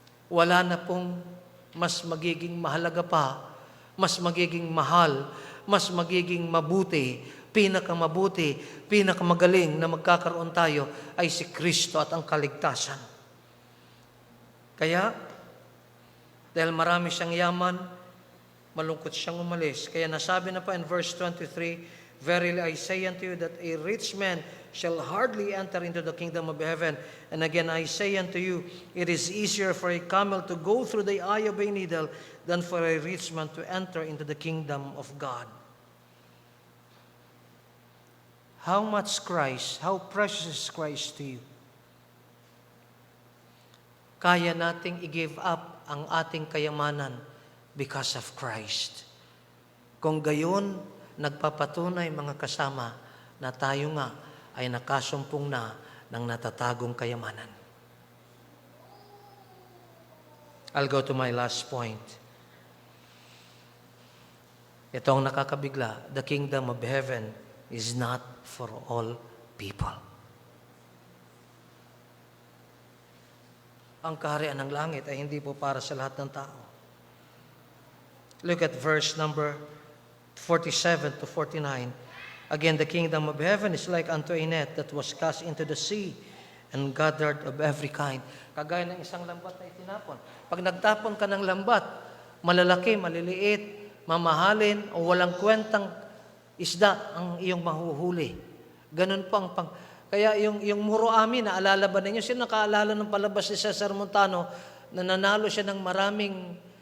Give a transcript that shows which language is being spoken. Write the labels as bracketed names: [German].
[Filipino] Wala na pong mas magiging mahalaga pa, mas magiging mahal, mas magiging mabuti, pinakamabuti, pinakamagaling na magkakaroon tayo ay si Kristo at ang kaligtasan. Kaya, dahil marami siyang yaman, malungkot siyang umalis. Kaya nasabi na pa [English] in verse 23, Verily I say unto you that a rich man shall hardly enter into the kingdom of heaven. And again I say unto you, it is easier for a camel to go through the eye of a needle than for a rich man to enter into the kingdom of God. How much Christ, how precious is Christ to you? [Filipino] Kaya nating i-give up ang ating kayamanan [English] because of Christ. [Filipino] Kung gayon, nagpapatunay mga kasama na tayo nga ay nakasumpong na ng natatagong kayamanan. [English] I'll go to my last point. [Filipino] Ito ang nakakabigla. [English] The kingdom of heaven is not for all people. [Filipino] Ang kaharian ng langit ay hindi po para sa lahat ng tao. [English] Look at verse number 47 to 49. Again, the kingdom of heaven is like unto a net that was cast into the sea and gathered of every kind. [Filipino] Kagaya ng isang lambat na itinapon. Pag nagtapon ka ng lambat, malalaki, maliliit, mamahalin, o walang kwentang isda ang iyong mahuhuli. Ganun po ang Kaya yung Muroami, naalala ba ninyo? Sino nakaalala ng palabas ni Cesar Montano na nanalo siya ng maraming